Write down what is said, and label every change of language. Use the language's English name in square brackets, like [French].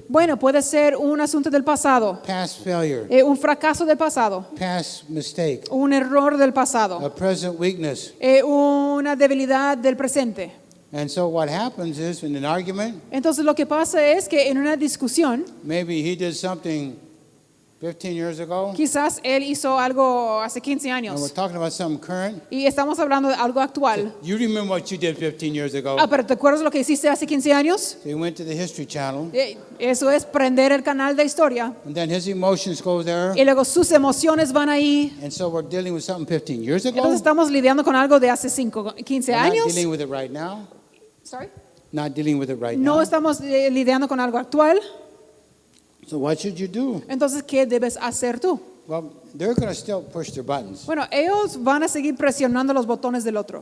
[Spanish] Bueno, puede ser un asunto del pasado, [English] past failure, [Spanish] un fracaso del pasado, [English] past mistake, [Spanish] un error del pasado, [English] a present weakness. [Spanish] una debilidad del presente. [English] And so what happens is, in an argument, [Spanish] Entonces lo que pasa es que en una discusión, [English] maybe he did something 15 years ago, [Spanish] quizás él hizo algo hace 15 [English] and we're [Spanish] años [English] talking about something current. [Spanish] y estamos hablando de algo actual. [English] You remember what you did 15 years ago? [Spanish] Ah, pero ¿te acuerdas lo que hiciste hace 15 años? [English] So he went to the History Channel, [Spanish] Eso es prender el canal de historia. [English] and then his emotions go there. [Spanish] Y luego sus emociones van ahí. [English] And so we're dealing with something 15 years ago. [Spanish] Entonces estamos lidiando con algo de hace 15 [English] We're not [Spanish] años. [English] dealing with it right now. Sorry. Not dealing with it right [Spanish] No [English] now. [Spanish] estamos lidiando con algo actual. [English] So what should you do? [Spanish] Entonces, ¿qué debes hacer tú? [English] Well, they're going to still push their buttons. [Spanish] Bueno, ellos van a seguir presionando los botones del otro.